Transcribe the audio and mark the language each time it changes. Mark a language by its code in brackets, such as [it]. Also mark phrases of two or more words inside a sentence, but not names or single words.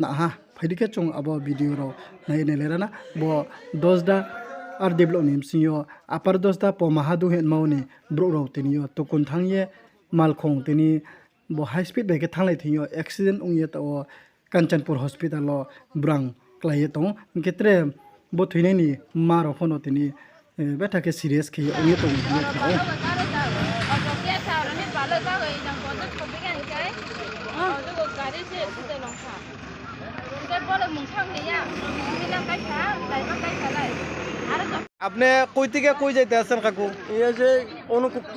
[trp] na ha phaidike chung abo video ro nai ne lerana bo dosda ar develop nim sinyo apar dosda po mahadu hen mauni bro ro tini yo to kun thangye malkhong tini bo [en] high speed bike [trp] thanglai thiyo accident ungye to Kanchanpur hospital o brang klai to ketre bo thine ni maro phono tini beta ke serious ke ungye to ungye [bn] আপনি কই থেকে কই যাইতে আছেন কাকু? এই যে অনুকুটি